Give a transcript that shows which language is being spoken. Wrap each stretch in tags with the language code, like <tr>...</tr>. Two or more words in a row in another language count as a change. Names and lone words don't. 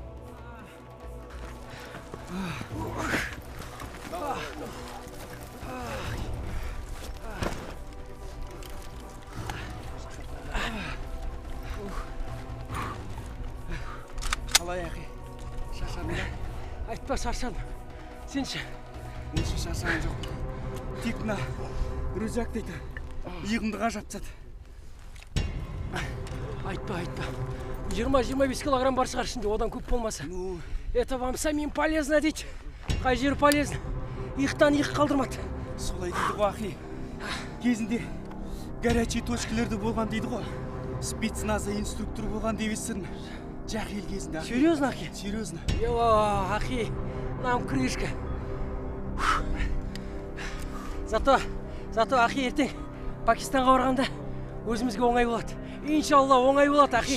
<kk>Қалай ақи, шаршадың ба? Айтпа шаршадым. Сен ше? Мен ше шаршаған жоқпын. Тек мына рюкзак дейді. Иығымды қажап тастады. Айтпа. 20-25 килограмм бар шығар ішінде, одан көп болмаса.</kk> <ru>Это вам самим полезно дейді.</ru> <kk>Қай жері полезно? Иықтан иық қалдырмады. Солай дейді ғой ақи. Кезінде</kk> <ru>горячий точкалерде</ru> <kk>болған дейді ғой. Спецназа инструктор болған деп естідім. Жахил кезінде. Серьезно, ақи? Серьезно. Йо, ақи,</kk> <ru>нам крышка.</ru> <kk>Зато ақи ертең Пакистанға барғанда өзімізге оңай болады. Иншалла оңай болады, ақи.</kk>